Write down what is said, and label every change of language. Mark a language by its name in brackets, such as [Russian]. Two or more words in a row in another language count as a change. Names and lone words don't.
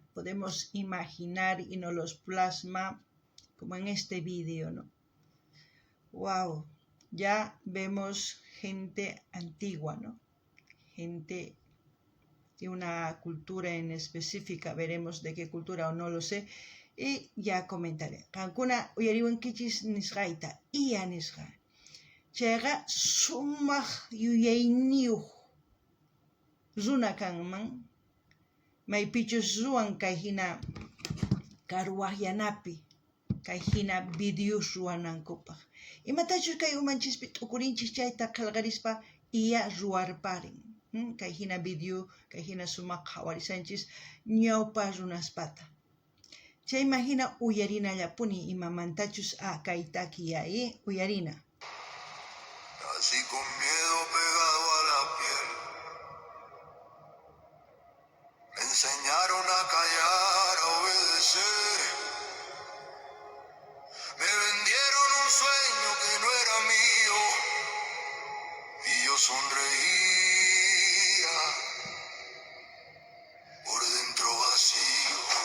[Spanish] Podemos imaginar y nos los plasma como en este vídeo, ¿no? ¡Wow! Ya vemos gente antigua, ¿no? Gente de una cultura en específica, veremos de qué cultura o no lo sé, y ya comentaré. [Quechua] Kankuna uyariwankichis nisqayta, IA nisqa. Chayqa sumaq yuyayniyuq runa kanman, maypichus ruwan kay hina karuwaq yanapi, kay hina videos ruwanankupaq. Imatachus kay umanchispi t'ukurinchis chayta qillqarispa iya ruwarparin. Kay hina video, kay hina sumaq qhawarisanchis ñawpa runaspata. Chay imagina uyarinallapuni imamantachus kay takiya, uyarina. [Spanish] Así con miedo pegado a la piel, me enseñaron a callar, a obedecer. Me vendieron un sueño que no era mío y yo sonreía, por dentro vacío.